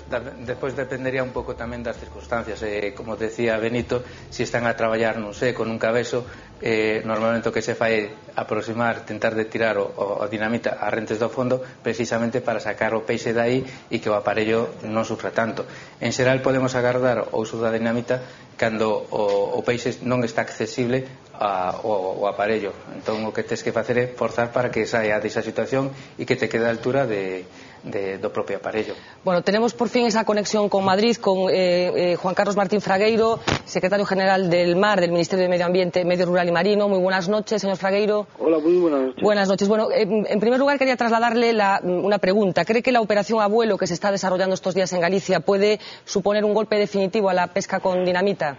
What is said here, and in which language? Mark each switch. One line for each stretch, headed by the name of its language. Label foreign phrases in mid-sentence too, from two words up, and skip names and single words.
Galician: Despois dependería un pouco tamén das circunstancias. Como decía Benito, se están a traballar, non sei, con un cabezo, normalmente o que se fai é aproximar, tentar de tirar o dinamita a rentes do fondo, precisamente para sacar o peixe dai e que o aparello non sufra tanto. En xeral podemos agardar o uso da dinamita cando o peixe non está accesible ao aparello. Entón o que tens que facer é forzar para que saia desa situación e que te quede a altura do propio aparello. Bueno,
Spanish: tenemos por fin esa conexión con Madrid, con Juan Carlos Martín Fragueiro, secretario general del MAR, del Ministerio de Medio Ambiente, Medio Rural y Marino. Muy buenas noches, señor Fragueiro. Hola, muy buenas noches. Buenas noches. Bueno, en primer lugar quería trasladarle una pregunta. ¿Cree que la operación Abuelo que se está desarrollando estos días en Galicia puede suponer un golpe definitivo a la pesca con dinamita?